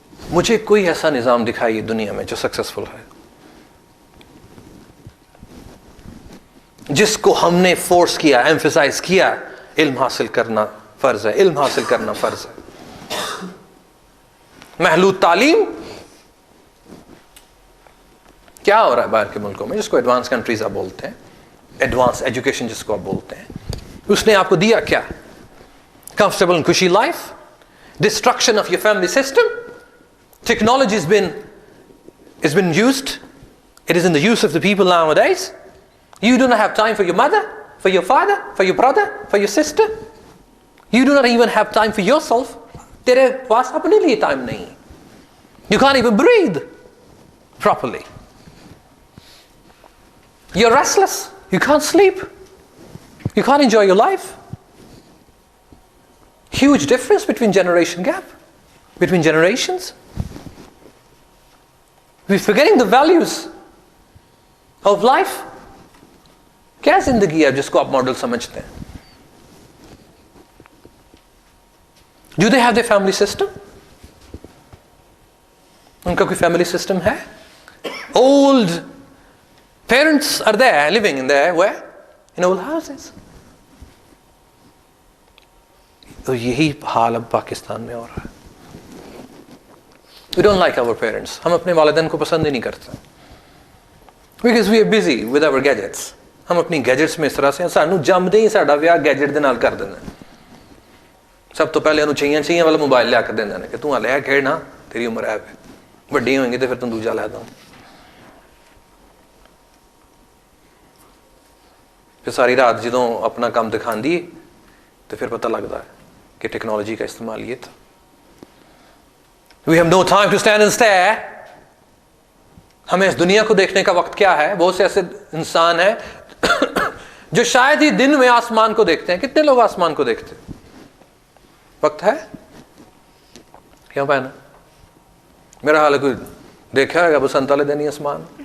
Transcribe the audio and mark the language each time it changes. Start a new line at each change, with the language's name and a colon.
Urdu: مجھے کوئی ایسا نظام دکھائیے دنیا میں جو سکسیسفل ہے, جس کو ہم نے فورس کیا, ایمفیسائز کیا, علم حاصل کرنا فرض ہے, علم حاصل کرنا فرض ہے. محدود تعلیم. کیا ہو رہا ہے باہر کے ملکوں میں, جس کو ایڈوانس کنٹریز آپ بولتے ہیں, ایڈوانس ایجوکیشن جس کو آپ بولتے ہیں, اس نے آپ کو دیا کیا؟
English: Comfortable and خوشی life, destruction of your family system. Technology has been used. It is in the use of the people nowadays. You do not have time for your mother, for your father, for your brother, for your sister. You do not even have time for yourself.
Urdu: تیرے پاس اپنے لیے time نہیں.
English: You can't even breathe properly. You're restless. You can't sleep. You can't enjoy your life. Huge difference between generation gap, between generations. We're forgetting the values of life.
Urdu: کیا زندگی ہے جس کو آپ ماڈل سمجھتے ہیں؟
English: Do they have their family system?
Urdu: ان کا کوئی family system ہے؟
English: Old parents are there living in there, where? In old houses.
Urdu: تو یہی حال اب پاکستان میں ہو رہا ہے.
English: We don't like our parents.
Urdu: ہم اپنے والدین کو پسند ہی نہیں کرتے.
English: Because we are busy with our gadgets.
Urdu: ہم اپنی گیجٹس میں اس طرح سے,
Punjabi: سانو جمدے ہی ساڈا ویاہ گیجٹ دے نال کر دینا. سب تو پہلے انہوں چاہیے والا موبائل لیا کر دینا کہ تو لے کھیڑنا, تیری عمر ہے پہ, وڈی ہوئیں گی تو پھر تم دوجا لے دوں.
Urdu: پھر ساری رات جدوں اپنا کام دکھان دیے تو پھر پتہ لگتا ہے کہ ٹیکنالوجی کا استعمال یہ تھا.
English: We have no time to stand and stare.
Urdu: ہمیں اس دنیا کو دیکھنے کا وقت کیا ہے؟ بہت سے ایسے انسان ہیں جو شاید ہی دن میں آسمان کو دیکھتے ہیں. کتنے لوگ آسمان کو دیکھتے ہیں؟ وقت ہے؟ کیوں پہنا؟ میرا حال ہے کوئی دیکھا ہے بسنت والے دن ہی آسمان.